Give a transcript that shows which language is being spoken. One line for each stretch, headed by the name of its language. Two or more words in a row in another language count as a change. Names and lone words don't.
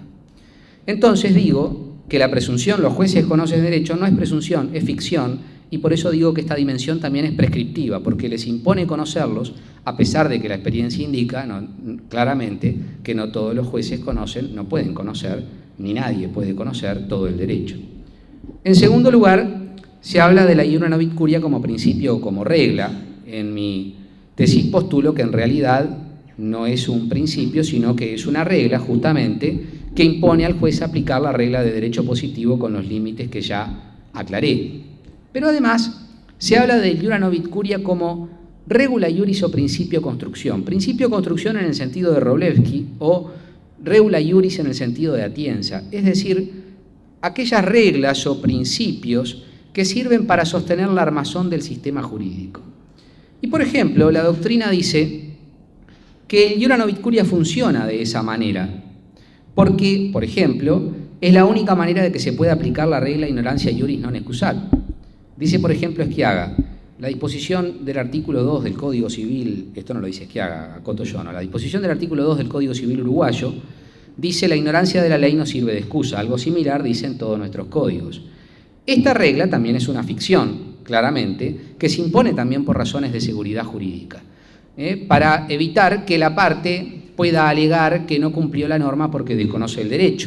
Spanish: Entonces digo que la presunción, los jueces conocen derecho, no es presunción, es ficción, y por eso digo que esta dimensión también es prescriptiva, porque les impone conocerlos, a pesar de que la experiencia indica claramente que no todos los jueces conocen, no pueden conocer, ni nadie puede conocer todo el derecho. En segundo lugar, se habla de la
Latin: iura novit curia
Spanish: como principio o como regla. En mi tesis postulo que en realidad no es un principio, sino que es una regla justamente que impone al juez aplicar la regla de derecho positivo con los límites que ya aclaré. Pero además se habla del
Latin: iura novit curia
Spanish: como
Latin: regula iuris
Spanish: o principio construcción. Principio construcción en el sentido de Wroblewski o
Latin: regula iuris
Spanish: en el sentido de Atienza, es decir, aquellas reglas o principios que sirven para sostener la armazón del sistema jurídico. Y por ejemplo, la doctrina dice que el
Latin: iura novit curia
Spanish: funciona de esa manera, porque, por ejemplo, es la única manera de que se pueda aplicar la regla
Latin: ignorancia iuris non excusat.
Spanish: Dice, por ejemplo, Schiaga, la disposición del artículo 2 del Código Civil, esto no lo dice Schiaga, acoto yo, no, la disposición del artículo 2 del Código Civil uruguayo dice: la ignorancia de la ley no sirve de excusa. Algo similar dicen todos nuestros códigos. Esta regla también es una ficción, claramente, que se impone también por razones de seguridad jurídica, para evitar que la parte pueda alegar que no cumplió la norma porque desconoce el derecho.